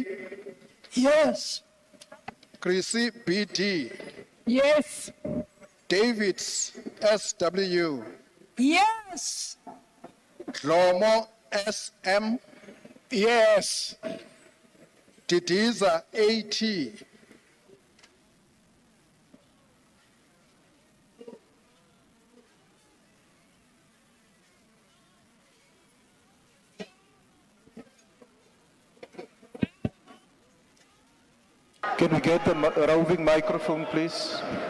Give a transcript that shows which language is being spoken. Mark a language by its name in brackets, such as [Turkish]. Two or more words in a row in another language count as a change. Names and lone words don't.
[English] Yes. Chrissy BD. Yes. Davids SW. Yes. Lomo SM. Yes. Didiza AT. Can we get the roving microphone, please?